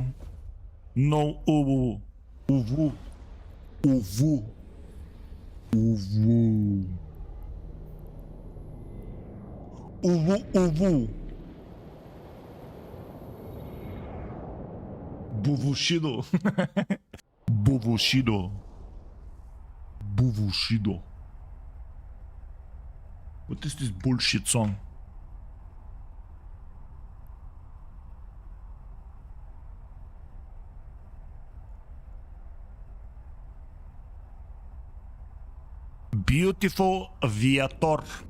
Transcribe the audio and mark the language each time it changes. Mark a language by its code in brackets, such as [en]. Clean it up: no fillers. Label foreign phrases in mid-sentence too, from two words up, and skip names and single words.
[en] No uwu. Uwu. Uwu. Uwu. Uvu, uvu. Buvushido. Buvushido. Buvushido. What is this bullshit song? Beautiful Viator.